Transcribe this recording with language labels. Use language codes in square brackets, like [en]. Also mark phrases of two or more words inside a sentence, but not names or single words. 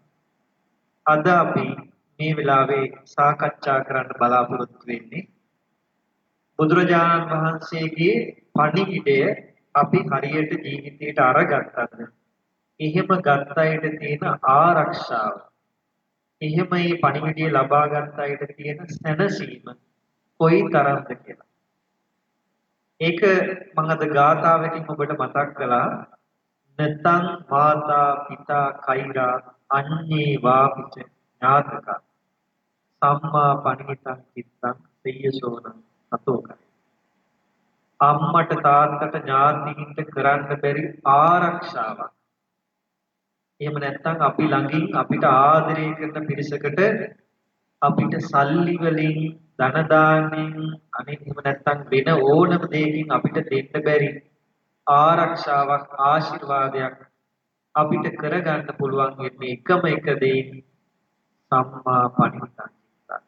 [si] අද අපි මේ වෙලාවේ සාකච්ඡා කරන්න බලාපොරොත්තු වෙන්නේ බුදුරජාණන් වහන්සේගේ පණිවිඩය අපි හරියට ජීවිතයට අරගත්තද එහෙම ගත්ත අයට තියෙන ආරක්ෂාව එහෙම මේ පණිවිඩය ලබා ගත්ත අයට තියෙන සැනසීම කොයි තරම්ද කියලා. ඒක මම අද ගාථාවකින් ඔබට මතක් කළා. [pi] නතං මාතා පිතා කෛරා අඤ්ඤේ වාපිච ඥාතක සම්මා පණිවිතං චිත්තං සෙය්‍යසෝනං සතෝකයි. [si] අම්මට තාත්තට ඥාතීන්ට කරන්න බැරි ආරක්ෂාවක්. එහෙම නැත්නම් අපි ළඟින් අපිට ආදරය කරන පිරිසකට අපිට සල්ලි වලින් ධන දාණයෙන් අනිත් එහෙම නැත්නම් වෙන ඕනම දෙයකින් අපිට දෙන්න බැරි ආරක්ෂාවක් ආශිර්වාදයක් අපිට කරගන්න පුළුවන් වෙන්නේ එකම එක දේ [pi] සම්මා පණිවිතං චිත්තං.